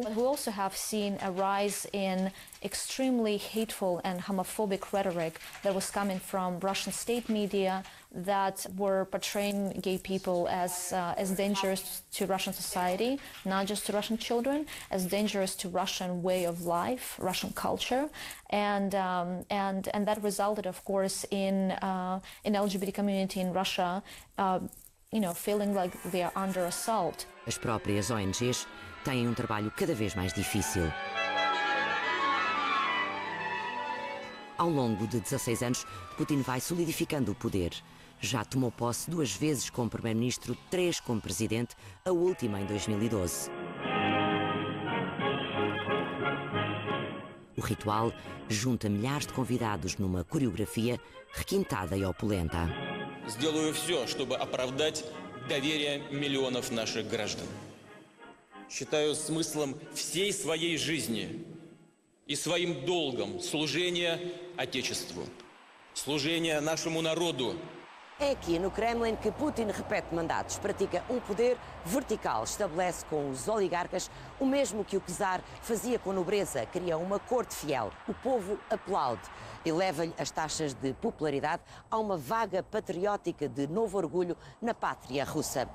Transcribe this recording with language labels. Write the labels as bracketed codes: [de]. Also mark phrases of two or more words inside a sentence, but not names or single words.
[en] But we also have seen a rise in extremely hateful and homophobic rhetoric that was coming from Russian state media that were portraying gay people as dangerous to Russian society, not just to Russian children, as dangerous to Russian way of life, Russian culture, and that resulted, of course, in LGBT community in Russia, feeling like they are under assault. [pt] As próprias ONGs têm trabalho cada vez mais difícil. Ao longo de 16 anos, Putin vai solidificando o poder. Já tomou posse 2 vezes como primeiro-ministro, 3 como presidente, a última em 2012. O ritual junta milhares de convidados numa coreografia requintada e opulenta. [ru] Сделаю все, чтобы оправдать доверие миллионов наших граждан. считаю смыслом всей своей жизни и своим долгом служение Отечеству, служение нашему народу. [pt] É aqui no Kremlin que Putin repete mandatos, pratica um poder vertical, estabelece com os oligarcas o mesmo que o czar fazia com a nobreza, cria uma corte fiel. O povo aplaude, eleva-lhe as taxas de popularidade a uma vaga patriótica de novo orgulho na pátria russa.